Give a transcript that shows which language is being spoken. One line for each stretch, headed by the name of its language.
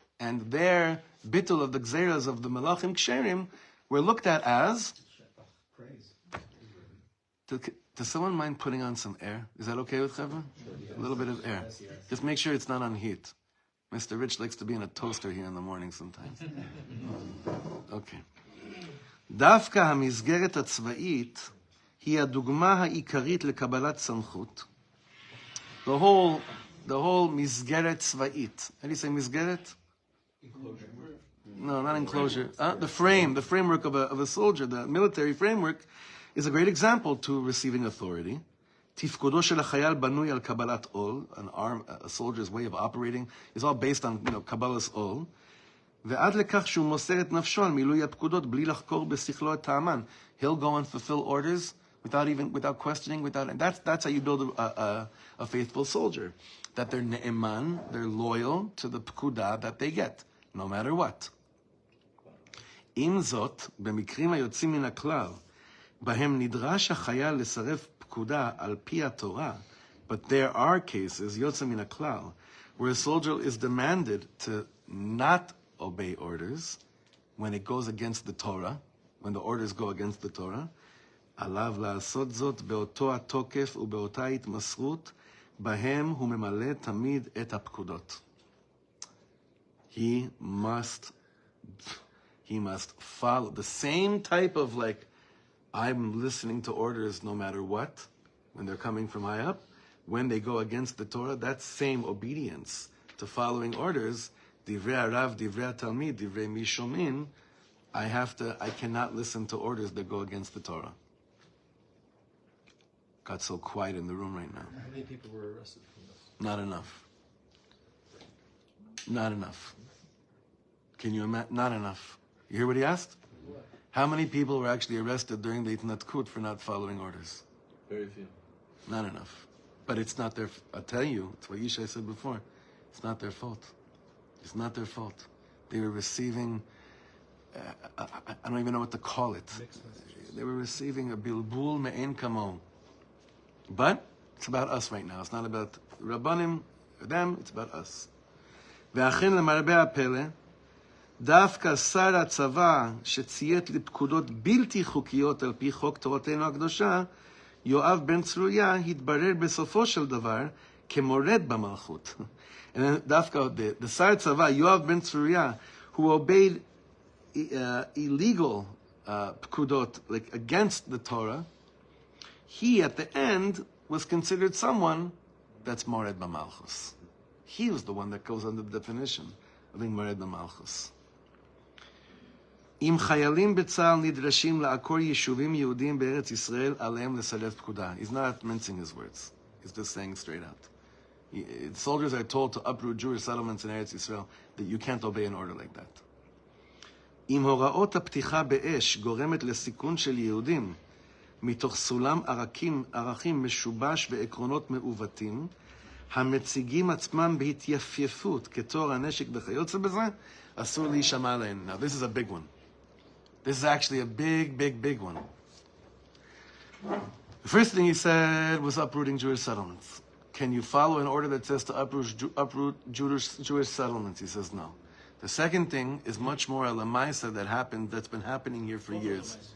English: And their bittul of the gzeras of the melachim ksherim were looked at as Praise. Does someone mind putting on some air? Is that okay with Chevra? A little bit of air. Just make sure it's not on heat. Mr. Rich likes to be in a toaster here in the morning sometimes. Okay.
Hebrew: דווקא המסגרת הצבאית היא הדוגמה העיקרית לקבלת סמכות.
English: The whole מסגרת צבאית. How do you say מסגרת? Enclosure. No, not enclosure. The framework of a soldier, the military framework, is a great example to receiving authority.
Hebrew: תפקודו של החייל בנוי על קבלת עול,
English: a soldier's way of operating is all based on,
Hebrew: קבלת עול. ועד לכך שהוא מוסר את נפשו על מילוי הפקודות בלי לחקור בשכלו את טעמן.
English: He'll go and fulfill orders without questioning, and that's how you build a faithful soldier. That they're ne'eman, they're loyal to the pkuda that they get, no matter what.
Hebrew: עם זאת, במקרים היוצאים מן הכלל, בהם נדרש החייל לסרב פקודה על פי התורה,
English: but there are cases,
Hebrew: יוצא מן הכלל,
English: where a soldier is demanded to not obey orders when it goes against the Torah,
Hebrew: when the orders go against the Torah, עליו לעשות זאת באותו התוקף ובאותה התמסרות, בהם הוא ממלא תמיד את הפקודות.
English: He must follow the same type of I'm listening to orders no matter what, when they're coming from high up. When they go against the Torah, that same obedience to following orders,
Hebrew: divrei harav, divrei talmid, divrei mishomin,
English: I cannot listen to orders that go against the Torah. Got so quiet in the room right now. How many people were arrested from this? Not enough. Not enough. Can you imagine? Not enough. You hear what he asked? How many people were actually arrested during the Itnatkut for not following orders? Very few. Not enough. But it's not their, I'll tell you, it's what Yishai said before. It's not their fault. It's not their fault. They were receiving, I don't even know what to call it. They were receiving a bilbul me'en kamo. But it's about us right now. It's not about Rabbanim, them, it's about us.
Hebrew: ואכן למרבה הפלא, דווקא שר הצבא שציית לפקודות בלתי חוקיות על פי חוק תורתנו הקדושה, יואב בן צרויה התברר בסופו של דבר כמורד במלכות.
English: And דווקא the שר הצבא, יואב בן צרויה, who obeyed illegal פקודות, against the Torah, he at the end was considered someone that's Mored B'Malchus. He was the one that goes under the definition of being Mored B'Malchus.
Hebrew: אם חיילים בצה"ל נדרשים לעקור יישובים יהודיים בארץ ישראל, עליהם לסרב פקודה.
English: He's not mincing his words. He's just saying straight out. Soldiers are told to uproot Jewish settlements in Eretz Israel, that you can't obey an order like that.
Hebrew: אם הוראות הפתיחה באש גורמת לסיכון של יהודים, מתוך סולם ערכים משובש ועקרונות מעוותים, המציגים עצמם בהתייפייפות כתור הנשק וכיוצא בזה, אסור להישמע להן.
English: Now this is a big one. This is actually a big, big, big one. The first thing he said was uprooting Jewish settlements. Can you follow an order that says to uproot Jewish settlements? He says no. The second thing is much more a lamaisa that's been happening here for years.